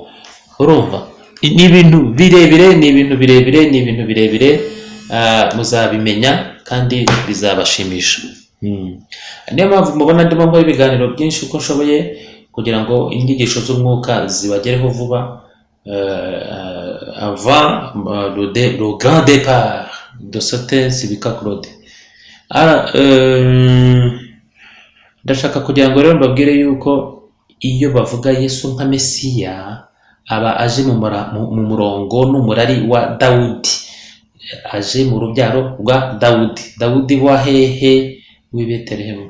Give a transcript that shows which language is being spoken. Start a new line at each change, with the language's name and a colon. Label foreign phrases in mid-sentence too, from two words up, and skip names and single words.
Kinyarwanda: Urumva, ni ibintu birebire, muzabimenya kandi bizabashimisha. Niyo mpamvu mubona ndimo nkora ibiganiro byinshi uko nshoboye kugira ngo inyigisho z'umwuka zibagereho vuba,
French: avant le grand départ de cette Nsibika Claude.
Kinyarwanda: Ndashaka kugira ngo rero mbabwire yuko iyo bavuga Yesu nka Mesiya, aba aje mu murongo n'umurari wa Dawudi, aje mu rubyaro rwa Dawudi wa hehe, w'i Betelehemu.